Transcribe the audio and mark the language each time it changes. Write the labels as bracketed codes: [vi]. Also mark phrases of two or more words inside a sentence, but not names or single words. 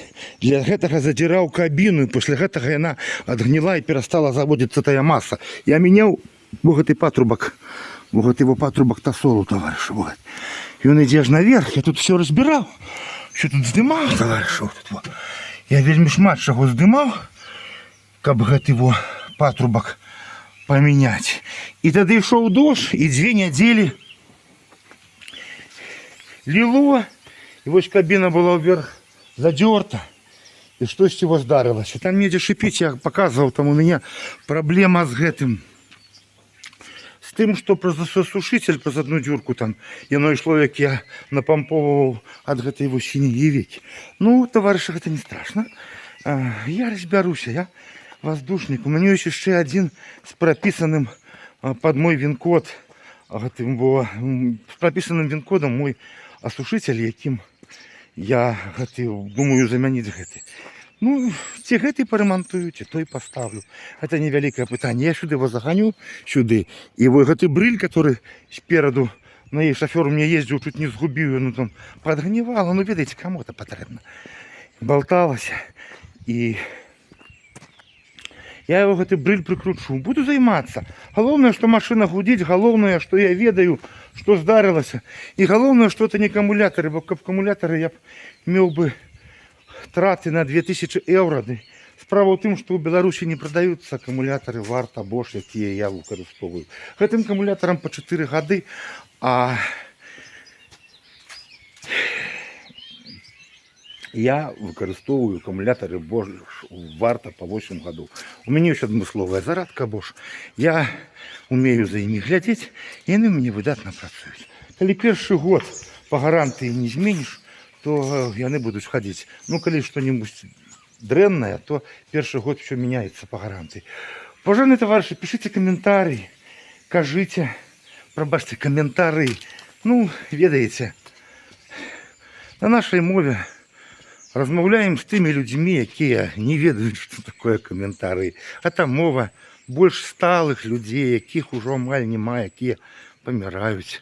[ru] Для гэтага задирал кабину, и после гэтага она отгнила и перестала заводиться тая масса. Я менял вот этот патрубок, вот его патрубок тосолу, товарищ. Вот. И он идешь наверх, я тут все разбирал, все тут сдымал, товарищ. Вот тут, вот. Я [be] вельмі шмат чаго [ru] сдымал, [be] каб гэты [ru] его патрубок поменять. И тогда и шел дождь, и 2 недели лило, и вот кабина была вверх задерта, и что с него здарилось. И там недзе шипить, я показывал, там у меня проблема с гэтым, с тем, что про засушитель, про одну дюрку там, яно ишло, як я напомповывал от гэтай его синей веки. Ну, товарищи, это не страшно. Я разберусь, я воздушник. У меня есть еще один с прописанным под мой вин-код, с прописанным вин-кодом мой осушитель, яким я думаю заменить гэты. [be] Ну, ці гэты парамантую, ці той поставлю. [ru] Это [be] невялікае пытанне. [ru] Я сюды его загоню, сюды. И вот [be] гэты брыль, [ru] который спереду, на ей шофер у меня ездил, чуть не сгубил, ну там подгнивало. Ну, видите, кому это потребно. Болталось. И я его [be] гэты брыль [ru] прикручу. Буду займаться. Главное, что машина гудит. Главное, что я ведаю, что здарилось. И главное, что это не аккумуляторы. Бо аккумуляторы я б имел бы траты на 2000 евро. Справа в том, что у Беларуси не продаются аккумуляторы Варта, Bosch, [be] якія я выкарыстоўваю. Гэтым [ru] аккумуляторам по 4 года, [be] а Я выкарыстоўваю акумулятары Bosch варта по 8 гадоў. У мяне ёсць адмысловая зарадка Bosch. Я умею за імі глядзець, і яны мне выдатна працуюць. Калі першы год па гарантыі не зменіш, то яны будуць хадзіць. Ну, калі што-нибудь дрэннае, то першы год [ru] все меняется [be] по гарантыі. Паважаныя таварышы, пішыце каментарый, кажыце, прабачце каментары. Ну, ведаеце, на нашай мове размаўляем з тымі людзьмі, якія не ведаюць, што такое каментары. А там мова больш сталых людзей, якіх ужо амаль няма, якія паміраюць.